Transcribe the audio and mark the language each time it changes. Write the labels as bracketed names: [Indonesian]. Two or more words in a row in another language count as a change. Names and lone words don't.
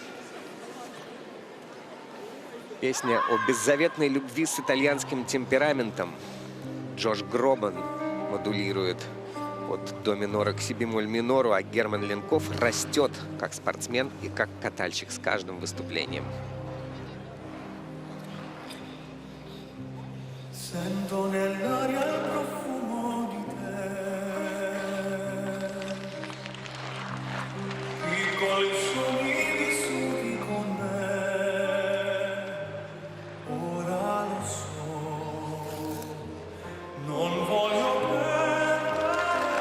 [Russian] Песня о беззаветной любви с итальянским темпераментом. Джош Гробан модулирует от до минора к си бемоль минору, а Герман Ленков растет как спортсмен и как катальщик с каждым выступлением. [Italian] Sento nell'aria il profumo di te, piccoli sogni vissuti con me, ora lo so, non voglio perdere